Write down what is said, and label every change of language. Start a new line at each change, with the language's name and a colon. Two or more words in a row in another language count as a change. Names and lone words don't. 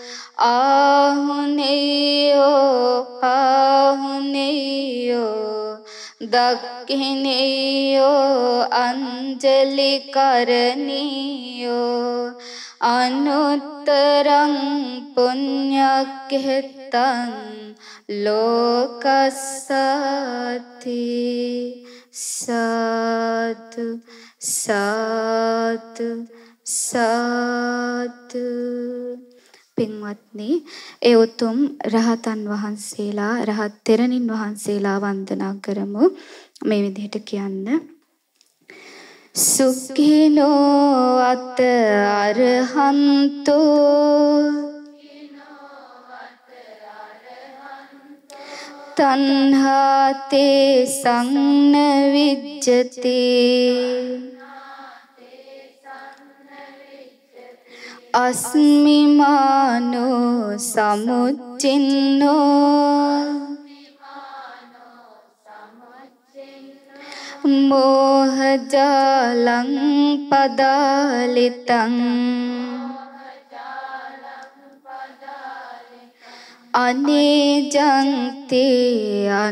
Pali: ආහුනේයෝ පාහුනේයෝ දක්ඛිනේයෝ අංජලි කරණීයෝ අනුත්තරං පුඤ්ඤක්ඛෙතං ලෝකස්සති.
Sinhala: සාදු සාදු සාදු. පින්වත්නි ඒ උතුම් රහතන් වහන්සේලා රහත් තෙරණින් වහන්සේලා වන්දනා කරමු මේ විදිහට කියන්න
Pali: සුඛිනෝ අත අරහන්තෝ තණ්හාතේ සංන විජ්ජති අස්මිමානෝ සමුච්චින්නෝ මෝහජාලං පදාලිතං අනේජන්තේ